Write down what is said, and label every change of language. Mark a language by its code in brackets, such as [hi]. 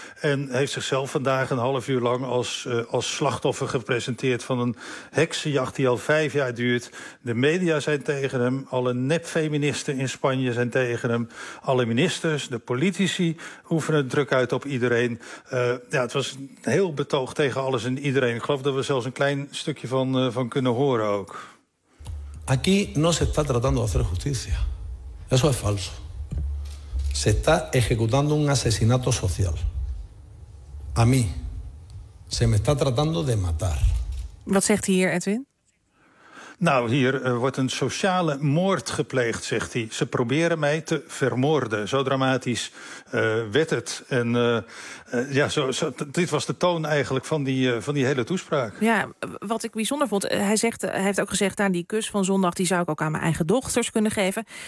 [nl] En heeft zichzelf vandaag een half uur lang als slachtoffer gepresenteerd van een heksenjacht die al 5 jaar duurt. De media zijn tegen hem. Alle nepfeministen in Spanje zijn tegen hem. Alle ministers, de politici oefenen druk uit op iedereen. Het was een heel betoog tegen alles en iedereen. Ik geloof dat we zelfs een klein stukje van kunnen horen ook. [es] Aquí no se está tratando de hacer justicia. Eso es falso. Se está ejecutando un asesinato social. A mí se me está tratando de matar. [nl] Wat zegt hij hier, Edwin? Nou, hier wordt een sociale moord gepleegd, zegt hij. Ze proberen mij te vermoorden. Zo dramatisch werd het. En dit was de toon eigenlijk van die hele toespraak. Ja, wat ik bijzonder vond, hij heeft ook gezegd, aan die kus van zondag, die zou ik ook aan mijn eigen dochters kunnen geven.